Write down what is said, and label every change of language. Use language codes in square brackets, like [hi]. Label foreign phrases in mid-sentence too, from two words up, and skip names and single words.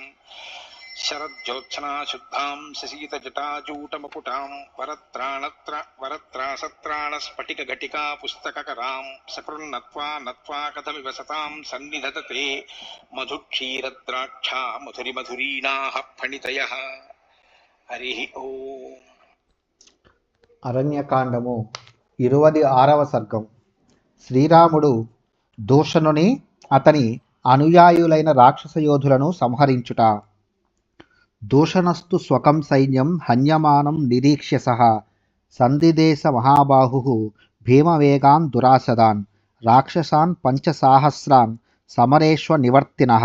[sa] शरज्योत्सना शुद्धां शशीतजटाजूटमकुटां वरत्रासत्राणस्फटिकघटिका पुस्तककरां सकृन्नत्वा नत्वा कथमिव सतां सन्निधत्ते मधुक्षीरद्राक्षा मधुरिमधुरीणाः फणितयः। हरि ओम्। [te] అరణ్యకాండము 26వ సర్గం. శ్రీరాముడు దూషణుని అతని అనుయాయులైన రాక్షస యోధులను సంహరించుట. [sa] దూషణస్తు స్వకం సైన్యం హన్యమానం నిరీక్ష్య సహ సందిదేశ మహాబాహు భీమవేగాన్ దురాసదాన్ రాక్షసాన్ పంచసాహస్రాన్ సమరేశ్వ నివర్తినః.